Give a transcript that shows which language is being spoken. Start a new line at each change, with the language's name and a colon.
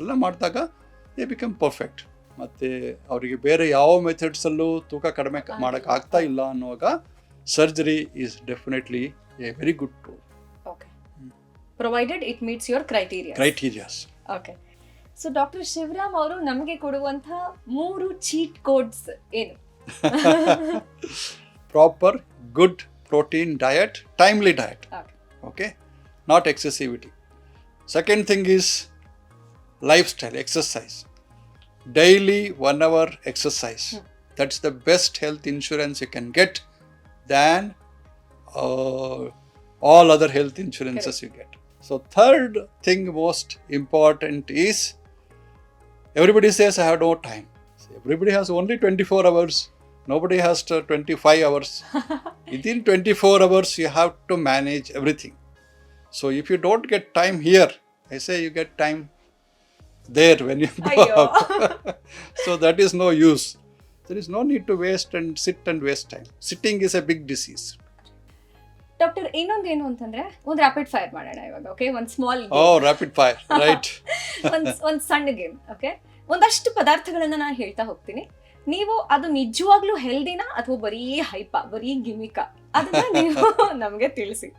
Kannada: ಎಲ್ಲ ಮಾಡಿದಾಗ
English: They become perfect.
Kannada: ಮತ್ತು ಅವರಿಗೆ ಬೇರೆ ಯಾವ ಮೆಥಡ್ಸಲ್ಲೂ ತೂಕ ಕಡಿಮೆ ಮಾಡೋಕ್ಕೆ ಆಗ್ತಾ ಇಲ್ಲ ಅನ್ನುವಾಗ
English: Surgery is definitely a very good tool. Okay, provided it meets your criterias.
Kannada: Okay, so doctor Shivaram ಅವರು ನಮಗೆ ಕೊಡುವಂಥ 3 ಚೀಟ್ ಕೋಡ್ಸ್ ಏನು?
English: Proper good protein diet, timely diet. Okay, not excessivity. Second thing is lifestyle, exercise, daily 1 hour exercise. That's the best health insurance you can get than all other health insurances you get. So third thing most important is, everybody says I have no time. Everybody has only 24 hours. Nobody has 25 hours. Within 24 hours, you have to manage everything. So if you don't get time here, I say you get time there when you go out. So that is no use. There is no need to waste and sit and waste time. Sitting is a big disease.
Kannada: Doctor, ಇನ್ನೊಂದೇನು ಅಂತಂದ್ರೆ, ಒಂದು rapid fire ಮಾಡೋಣ ಇವಾಗ. Okay, ಒಂದು small game.
English: Oh, rapid fire, right.
Kannada: ಒಂದು ಸಣ್ಣ game. Okay, ಒಂದಷ್ಟು ಪದಾರ್ಥಗಳನ್ನ ನಾನು ಹೇಳ್ತಾ ಹೋಗ್ತೀನಿ. ನೀವು ಅದು ನಿಜವಾಗ್ಲೂ ಹೆಲ್ದಿನಾ ಅಥವಾ ಬರೀ ಹೈಪಾ, ಬರೀ ಗಿಮಿಕಾ, ಅದನ್ನ ನೀವು ನಮಗೆ ತಿಳಿಸಿ.